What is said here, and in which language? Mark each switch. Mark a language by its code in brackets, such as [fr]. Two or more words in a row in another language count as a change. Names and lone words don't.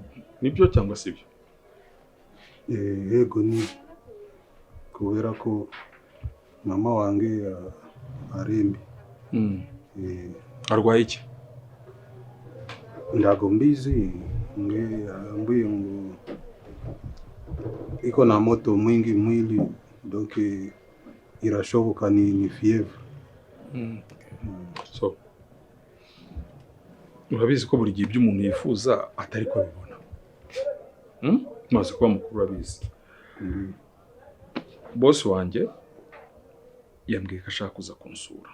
[rw] Nibyo cyangwa sibyo? Yego ni kubera ko mama wange arembi. Arwaye iki? Ndago mbizi ambuye ngo [sw] iko na moto mwingi mwili, [rw] donc irashoboka ni fievre. So urabizi ko buri gihe ibyo umuntu yifuza atari ko abibona. Maze kuba mukuru urabizi. Boss wanjye yambwiye ko ashaka kuza kunsura.